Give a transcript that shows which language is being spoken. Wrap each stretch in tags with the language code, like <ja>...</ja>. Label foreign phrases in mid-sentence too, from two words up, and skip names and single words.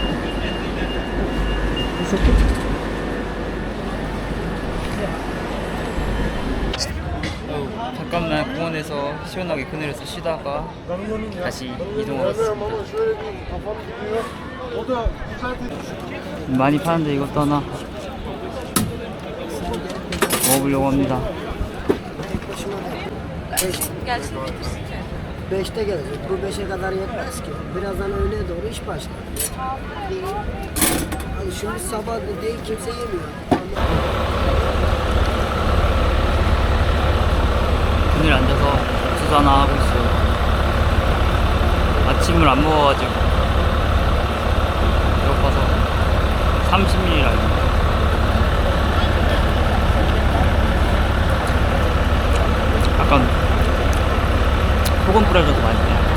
<ko>잠깐만 공원에서 시원하게 그늘에서 쉬다가 다시 이동하겠습니다. 많이 파는데 이것도 하나 먹어보려고 합니다.</ko> <tr>5'te gelecek. Bu 5'e kadar yetmez ki. Birazdan öğleye doğru iş başlar. Hani şimdi sabah da değil kimse yemiyor.</tr> <ko>그늘 앉아서 수사나 하고 있어요. 아침을 안 먹어가지고 배고파서 30ml라고. 약간 소금 뿌려줘도 맛있네요.</ko>